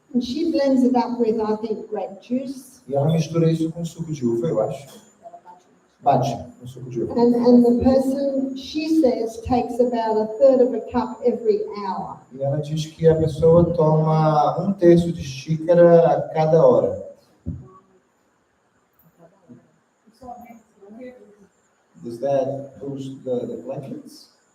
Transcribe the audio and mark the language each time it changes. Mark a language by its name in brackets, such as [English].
[English] and she blends it up with, I think, grape juice. [Portuguese] E ela mistura isso com suco de uva, eu acho. Bate no suco de uva. [English] And the person, she says, takes about a third of a cup every hour. [Portuguese] E ela diz que a pessoa toma 1/3 de xícara a cada hora. [English] Does that boost the platelets?